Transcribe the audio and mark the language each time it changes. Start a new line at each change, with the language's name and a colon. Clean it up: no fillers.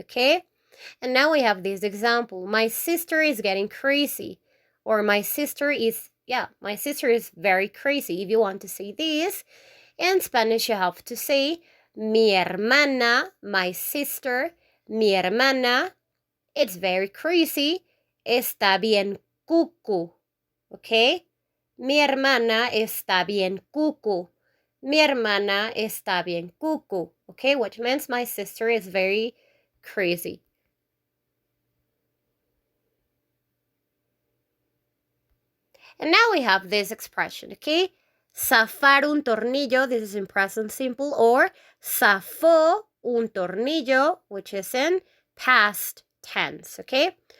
English: Okay, and now we have this example. My sister is getting crazy, or my sister is very crazy. If you want to say this, in Spanish you have to say
Spanish: mi hermana,
English: my sister,
Spanish: mi hermana,
English: it's very crazy,
Spanish: está bien cucu,
English: okay?
Spanish: Mi hermana está bien cucu. Mi hermana está bien cucu, okay?
English: Which means my sister is very crazy. And now we have this expression, okay?
Spanish: Zafar un tornillo,
English: this is in present simple, or
Spanish: zafó un tornillo,
English: which is in past tense, okay?